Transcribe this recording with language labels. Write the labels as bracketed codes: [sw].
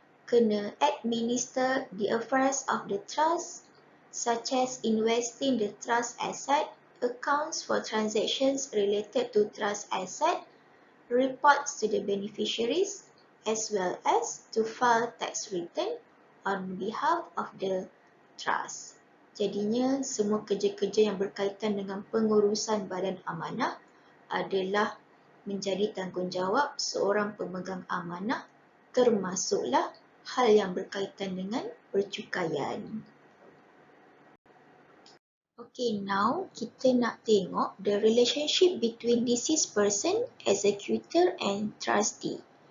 [en] Kena administer the affairs of the trust, such as investing the trust asset, accounts for transactions related to trust asset, reports to the beneficiaries, as well as to file tax return on behalf of the trust. [ms] Jadinya semua kerja-kerja yang berkaitan dengan pengurusan badan amanah adalah menjadi tanggungjawab seorang pemegang amanah, termasuklah hal yang berkaitan dengan percukaian. [en] Okay, now [ms] kita nak tengok [en] the relationship between deceased person, executor and trustee.